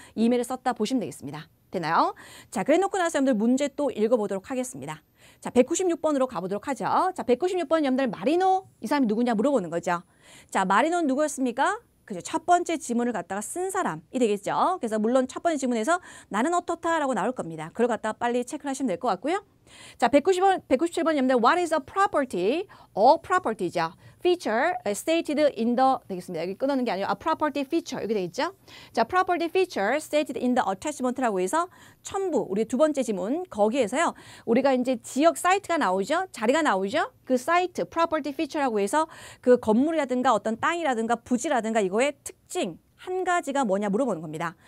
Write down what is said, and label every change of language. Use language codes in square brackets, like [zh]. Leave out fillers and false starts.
[ko] 이메일을 썼다 보시면 되겠습니다. 되나요? 자, 그래 놓고 나서 여러분들 문제 또 읽어보도록 하겠습니다. 자, 196번으로 가보도록 하죠. 자, 196번 여러분들 마리노 이 사람이 누구냐 물어보는 거죠. 자, 마리노는 누구였습니까? 그죠. 첫 번째 지문을 갖다가 쓴 사람이 되겠죠. 그래서 물론 첫 번째 지문에서 나는 어떻다라고 나올 겁니다. 그걸 갖다가 빨리 체크를 하시면 될 것 같고요. 자, 197번 여러분들 [en] What is a property? property죠. feature stated in the [ko] 되겠습니다. 여기 끊어놓는 게 아니고 [en] a property feature [ko] 여기 되겠죠. 자, [en] property feature stated in the attachment [ko] 라고 해서 첨부 우리 두 번째 지문 거기에서요. 우리가 이제 지역 사이트가 나오죠. 자리가 나오죠. 그 사이트 [en] property feature [ko] 라고 해서 그 건물이라든가 어떤 땅이라든가 부지라든가 이거의 특징 한 가지가 뭐냐 물어보는 겁니다.